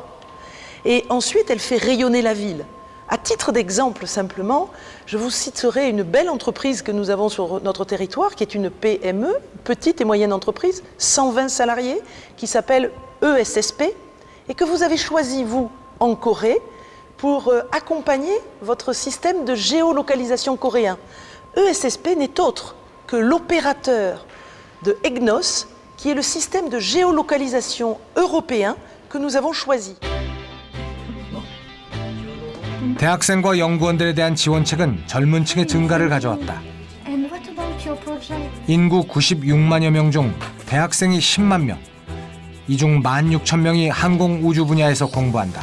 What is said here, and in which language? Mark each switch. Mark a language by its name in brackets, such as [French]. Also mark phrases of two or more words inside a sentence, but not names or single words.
[French] Et ensuite, elle fait rayonner la ville. À titre d'exemple, simplement, je vous citerai une belle entreprise que nous avons sur notre territoire, qui est une PME, petite et moyenne entreprise, 120 salariés, qui s'appelle ESSP, et que vous avez choisi, vous, en Corée, pour accompagner votre système de géolocalisation coréen. ESSP n'est autre que l'opérateur de EGNOS, qui est le système de géolocalisation européen que nous avons choisi. [Korean] 대학생과 연구원들에 대한 지원책은 젊은 층의 증가를 가져왔다. 인구 96만여 명 중 대학생이 10만 명, 이 중 16,000명이 항공 우주 분야에서 공부한다.